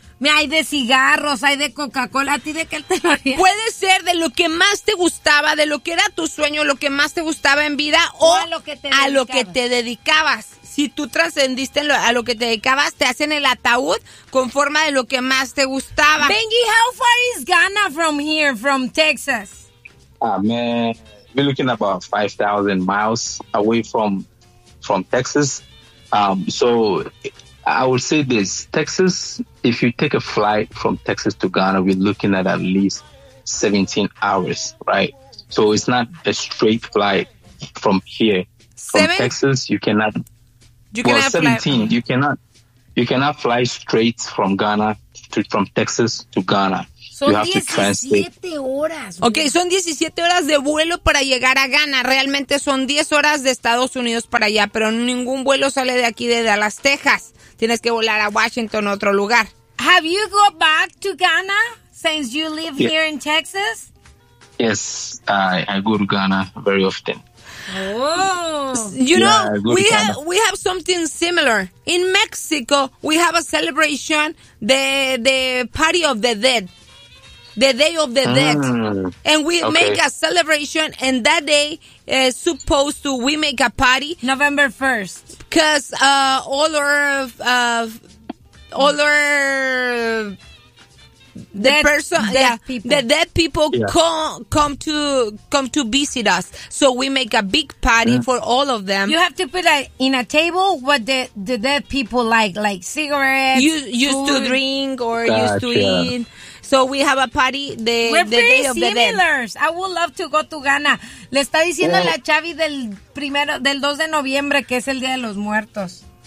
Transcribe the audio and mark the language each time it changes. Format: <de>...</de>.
<es>Mira, hay de cigarros, hay de Coca-Cola, a ti de qué te lo haría. Puede ser de lo que más te gustaba, de lo que era tu sueño, lo que más te gustaba en vida, o a lo que te dedicabas. Si tú trascendiste a lo que te dedicabas, te hacen el ataúd con forma de lo que más te gustaba.</es> <en>Benji, how far is Ghana from here, from Texas? Man, we're looking about 5,000 miles away from Texas. So I would say this, Texas, if you take a flight from Texas to Ghana, we're looking at least 17 hours, right? So it's not a straight flight from here. From Texas, you cannot fly straight from Ghana from Texas to Ghana.</en> <es>Son 17 horas. Okay, son 17 horas de vuelo para llegar a Ghana. Realmente son 10 horas de Estados Unidos para allá, pero ningún vuelo sale de aquí, de Dallas, Texas. Tienes que volar a Washington, otro lugar.</es> <en>Have you gone back to Ghana since you live here in Texas? Yes, I go to Ghana very often. Oh, you know, we have something similar. In Mexico, we have a celebration, the Party of the Dead. The Day of the Dead. And we make a celebration, and that day is supposed to, we make a party. November 1st. Because all the dead people come to visit us. So we make a big party for all of them. You have to put in a table what the dead people like cigarettes, used to drink or used to eat. So we have a party the day of the dead. I would love to go to Ghana.</en> <es>Le está diciendo la Chavi del 2 de noviembre, que es el Día de los Muertos.</es>